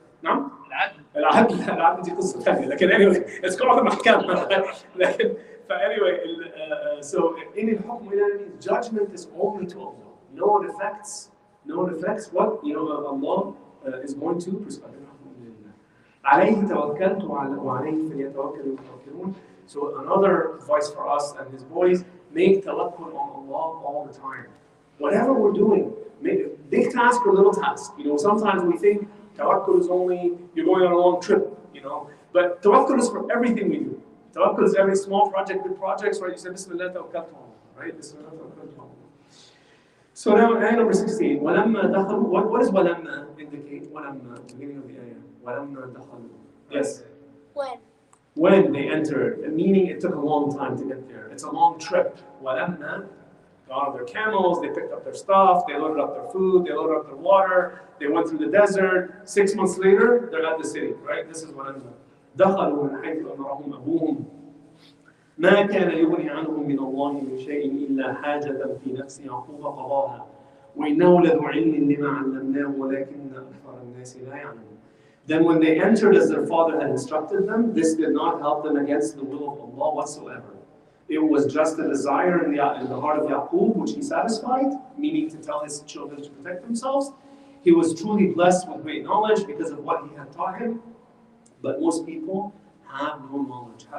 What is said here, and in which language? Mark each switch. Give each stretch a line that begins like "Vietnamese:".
English: No?
Arabic: العدل دي قصة ثانية. لكن
English: anyway, it's called the محكمة. لكن anyway, so in الحكم means judgment is only to Allah. No one affects what Allah is going to prescribe.
Arabic: عليه توكلت وعليه فليتوكل المتوكلون.
English: So another advice for us and his boys: make tawakkul on Allah all the time. Whatever we're doing, big task or little task. Sometimes we think tawakkul is only you're going on a long trip, but tawakkul is for everything we do. Tawakkul is every small project, big projects, right? You say Bismillah tawakkaltu ala Allah, right? Bismillah tawakkaltu ala Allah. So now ayah number 16.
Arabic: وَلَمَّا دَخَلُوا.
English: What does وَلَمَّا indicate? وَلَمَّا, beginning of the ayah.
Arabic: وَلَمَّا دَخَلُوا.
English: Yes. When they entered, meaning it took a long time to get there. It's a long trip. وَلَمَّا. Got on their camels, they picked up their stuff, they loaded up their food, they loaded up their water, they went through the desert. 6 months later, they're at the city, right? This is what
Arabic: دخلوا من حيث أمرهم أبوهم ما كان يغني عنهم من الله من شيء إلا حاجة في نفس يعقوب قضاها وإنه لذو علم لما علمناه ولكن أكثر الناس لا يعلمون.
English: Then when they entered as their father had instructed them, this did not help them against the will of Allah whatsoever. It was just a desire in the heart of Yaqub, which he satisfied, meaning to tell his children to protect themselves. He was truly blessed with great knowledge because of what he had taught him. But most people have no knowledge.